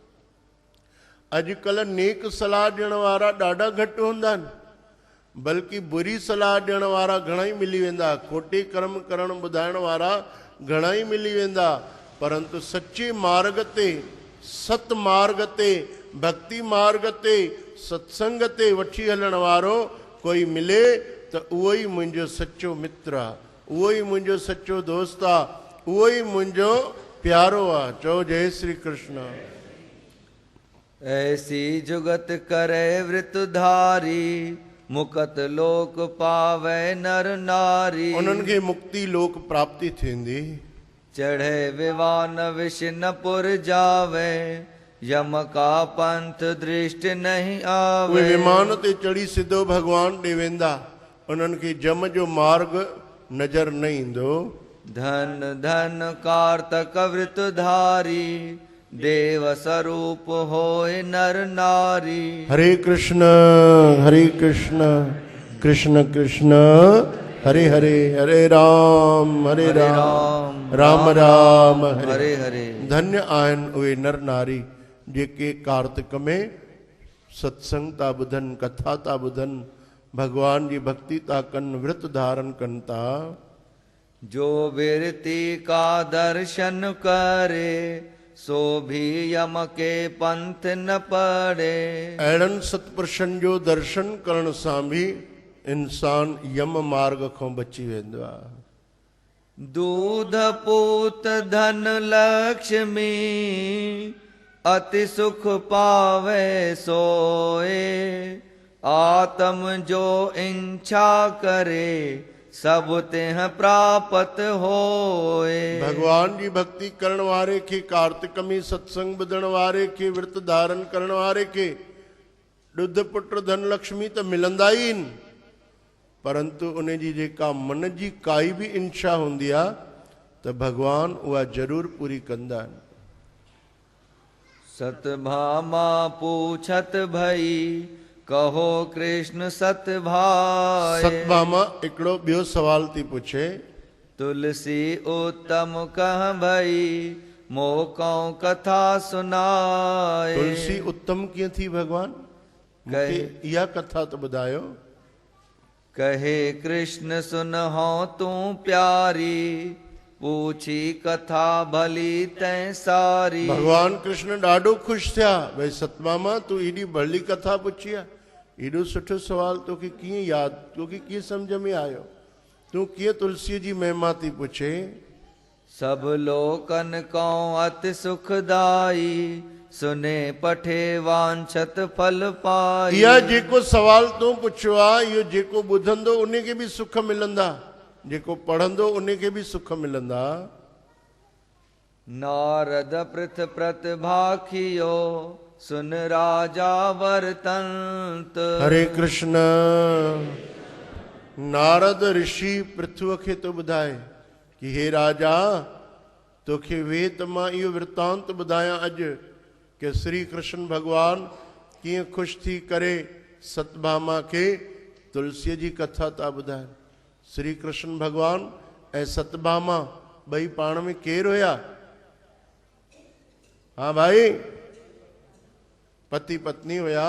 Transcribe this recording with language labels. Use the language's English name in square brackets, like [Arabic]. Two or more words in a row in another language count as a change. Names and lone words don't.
[Sindhi] अॼुकल्ह नेक सलाह ॾियण वारा ॾाढा घटि हूंदा आहिनि, बल्कि बुरी सलाह ॾियण वारा घणा ई मिली वेंदा, खोटे कर्म करण ॿुधाइण वारा घणा ई मिली वेंदा, परंतु सचे मार्ग ते, सत मार्ग ते, भक्ति मार्ग ते, सत्संग ते वठी हलण वारो कोई मिले त उहो ई मुंहिंजो सचो मित्र आहे, उहो ई मुंहिंजो सचो दोस्त आहे, उहो ई मुंहिंजो प्यारो आहे। चओ जय श्री कृष्ण। [Hindi] ऐसी जुगत करे वृतधारी, मुकत लोक पावे नर नारी। [Sindhi] उन्हनि खे मुक्ति लोक प्राप्ति थींदी। [Hindi] चढ़े विवान विष न पुर जावे, यम का पंथ दृष्टि नहीं आवे। [Sindhi] उहे विमान ते चढ़ी सिधो भगवान ॾे वेंदा, उन्हनि खे जम जो मार्ग नज़र न ईंदो। [Hindi] धन धन कार्तक वृतधारी, देव स्वरूप होए नर नारी। हरे कृष्ण कृष्ण कृष्ण हरे हरे, हरे राम राम राम हरे हरे। [Sindhi] धन्य आहिनि उहे नर नारी जेके कार्तिक में सत्संग था ॿुधनि, कथा था ॿुधनि, भगवान जी भक्ति था कनि, विर्त धारण कनि था। [Hindi] जो विरति का दर्शन करे, सो भी यम के पंथ न पड़े। [Sindhi] अहिड़नि सतपुरुषनि जो दर्शन करण सां बि इंसान यम मार्ग खां बची वेंदो आहे। [Hindi] दूध पूत धन लक्ष्मी, अति सुख पावे सोए। आत्म जो इच्छा करे, सब तेह प्राप्त होए। [Sindhi] भगवान जी भक्ति करण वारे खे, कार्तिक में सत्संग ॿुधण वारे खे, विर्त धारण करण वारे खे ॾुध पुट धन लक्ष्मी त मिलंदा ई आहिनि, परंतु उन जी जेका मन जी काई बि इच्छा हूंदी आहे त भगवान उहा ज़रूर पूरी कंदा आहिनि। [Hindi] सतभामा पूछत भई, कहो कृष्ण सत भाई। [Sindhi] सतभामा हिकिड़ो ॿियो सवाल थी पुछे, [Hindi] तुलसी उत्तम कह भई, मोकऊं कथा सुनाए। [Sindhi] तुलसी उत्तम कीअं थी भगवान, मूंखे इहा कथा त ॿुधायो। [Hindi] कहे कृष्ण सुनहो तूं प्यारी, पूछी कथा भली तैं सारी। [Sindhi] भगवान कृष्ण ॾाढो ख़ुशि थिया, भई सतभामा तूं एॾी भली कथा पुछी आहे, एॾो सुठो सुवाल तोखे कीअं यादि, तोखे कीअं सम्झ में आयो, तूं कीअं तुलसीअ जी महिमा थी पुछे। [Hindi] सब लोकन को अति सुखदाई, सुने पठे वांछत फल पाई। [Sindhi] इहा जेको सवाल तूं पुछियो आहे, इहो जेको ॿुधंदो उन खे बि सुख मिलंदा, जेको पढ़ंदो उन खे बि सुख मिलंदा। [Hindi] नारद पृथ प्रतिभाखियो सुन राजा वर्तंत। [Sindhi] हरे कृष्ण। नारद ऋषि पृथ्वी खे तो ॿुधाए कि हे राजा, तोखे वेद मां इहो वृतांत ॿुधायां अॼु कि श्री कृष्ण भगवान कीअं ख़ुशि थी करे सतभामा खे तुलसीअ जी कथा था ॿुधाइनि। श्री कृष्ण भगवान ऐं सतभामा ॿई पाण में केरु हुया? हाँ भाई, पति पत्नी हुया।